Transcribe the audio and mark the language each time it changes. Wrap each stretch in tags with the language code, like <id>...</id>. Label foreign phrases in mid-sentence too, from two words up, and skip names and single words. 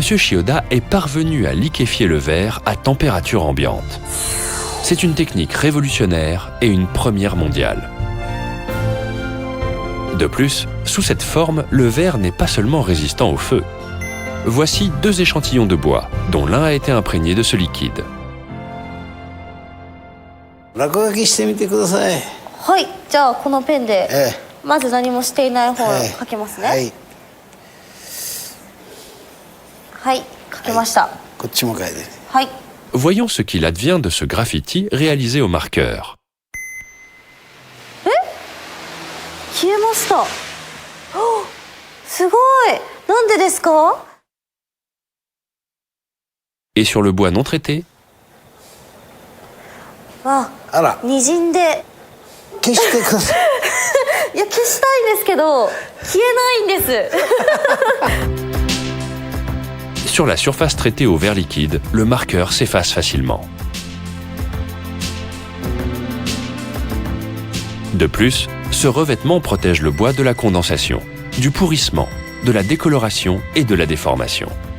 <fr>Shioda est parvenu à liquéfier le verre à température ambiante. C'est une technique révolutionnaire et une première mondiale. De plus, sous cette forme, le verre n'est pas seulement résistant au feu. Voici 2 échantillons de bois, dont l'un a été imprégné de ce liquide.</fr> <ja>落書きしてみてください。はい、じゃあこのペンで、まず何もしていない方を書けますね。はい。はい、書けました。こっちも書いて。はい。</ja> <fr>Voyons ce qu'il advient de ce graffiti réalisé au marqueur.</fr> <ja>消えました。すごい。なんでですか？</ja> <fr>Et sur le bois non traité?</fr> <ja>あら。滲んで。消してください。いや、消したいんですけど、消えないんです。</ja> <fr>Sur la surface traitée au verre liquide, le marqueur s'efface facilement. De plus, ce revêtement protège le bois de la condensation, du pourrissement, de la décoloration et de la déformation.</fr>